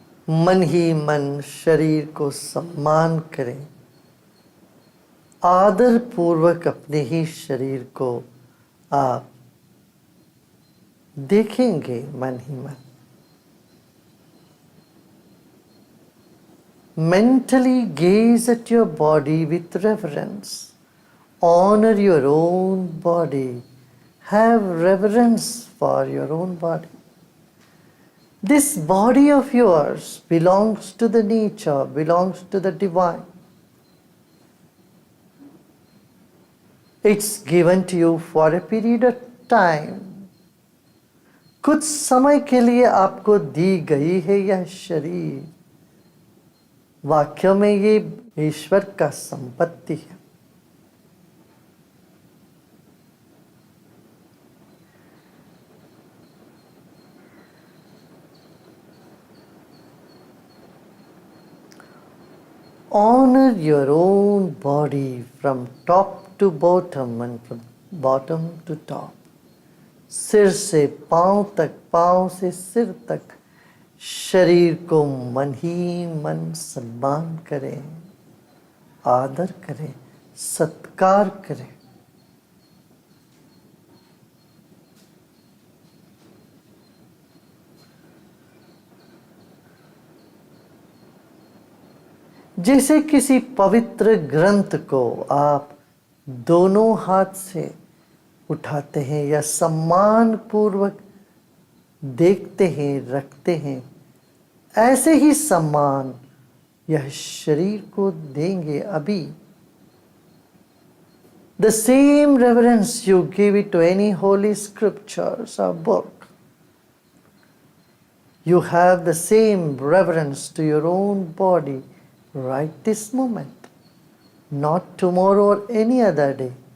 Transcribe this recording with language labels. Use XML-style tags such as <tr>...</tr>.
<hi>मन ही मन शरीर को सम्मान करें. आदर पूर्वक अपने ही शरीर को आप देखेंगे मन ही मन.</hi> <en>Mentally gaze at your body with reverence. Honor your own body. Have reverence for your own body. This body of yours belongs to the nature, belongs to the divine. It's given to you for a period of time.</en> <hi>कुछ समय के लिए आपको दी गई है यह शरीर. वाक्य में ये ईश्वर का संपत्ति है.</hi> <en>Honor your own body from top to bottom and from bottom to top.</en> <hi>सिर से पांव तक, पांव से सिर तक शरीर को मन ही मन सम्मान करें, आदर करें, सत्कार करें। जैसे किसी पवित्र ग्रंथ को आप दोनों हाथ से उठाते हैं या सम्मान पूर्वक देखते हैं, रखते हैं, ऐसे ही सम्मान यह शरीर को देंगे अभी।</hi> <en>The same reverence you give it to any holy scriptures or book, you have the same reverence to your own body right this moment, not tomorrow or any other day.</en>